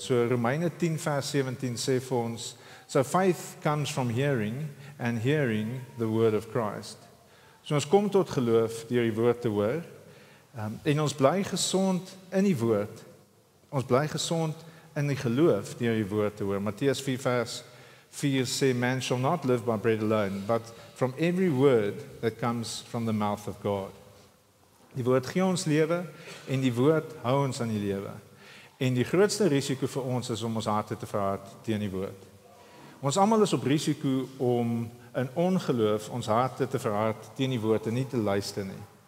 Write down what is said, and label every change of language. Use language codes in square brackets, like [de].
[af] So Romeine 10 vers 17 sê vir ons, [en] so faith comes from hearing and hearing the word of Christ. [af] So ons kom tot geloof deur die woord te hoor en ons bly gesond in die woord. Ons bly gesond in die geloof deur die woord te hoor. Matteus 4 vers 4 sê, [en] man shall not live by bread alone, but from every word that comes from the mouth of God. [af] Die woord gee ons lewe en die woord hou ons aan die lewe. En die grootste risiko vir ons is om ons harte te verhard teen die woord. Ons almal is op risiko om in ongeloof ons harte te verhard teen die woord en nie te luister nie.